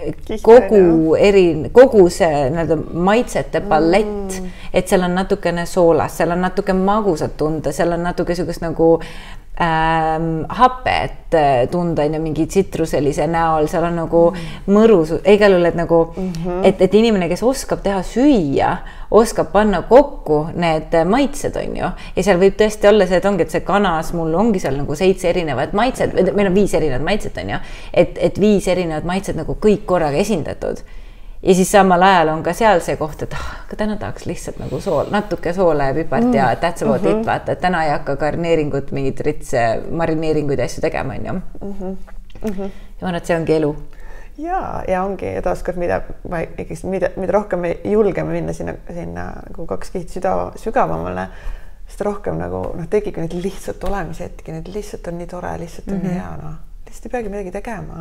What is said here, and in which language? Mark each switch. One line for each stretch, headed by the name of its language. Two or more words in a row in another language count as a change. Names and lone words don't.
Estonian: kogu see maitsete palett, et seal on natukene soolast, seal on natuke magusat tunda, seal on natuke sellist nagu hapet tunda ja mingi tsitruselise näol, seal on nagu mõrus, igal juhul, et nagu, et inimene, kes oskab teha süüa, oskab panna kokku need maitsed, on ju. Ja seal võib tõesti olla see, et ongi, et see kanas mul ongi seal nagu 7 erinevat maitset, meil on 5 erinevat maitset, on ju. Et 5 erinevat maitset nagu kõik korraga esindatud. Ja siis samal ajal on ka seal see koht, et aga täna tahaks lihtsalt nagu natuke soola ja pipart ja
English: that's about it,
Estonian: vaata, et täna ei hakka garneeringut, mingid ritse, marineeringuid ja asju tegema, on ju. Ja ma arvan, et see ongi elu. Ja ongi taaskord, mida rohkem me julgeme minna sinna nagu 2 kihti sügavamale, seda rohkem nagu tegigi neid lihtsalt olemise hetki, need lihtsalt on nii tore, lihtsalt on nii hea, lihtsalt ei peagi midagi tegema.